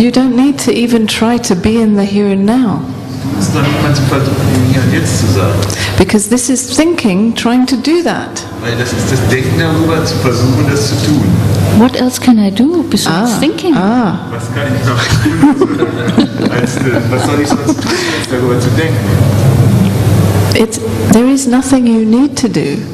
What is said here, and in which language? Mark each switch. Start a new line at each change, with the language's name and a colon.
English: You don't need to even try to be in the here and now.
German: Du musst doch niemand zu versuchen, hier und jetzt zu sein.
English: Because this is thinking trying to do that.
German: Weil das ist das Denken darüber, zu versuchen, das zu tun.
English: What else can I do besides thinking?
German: Was kann ich noch tun? Was soll ich sonst tun, als darüber zu denken?
English: There is nothing you need to do.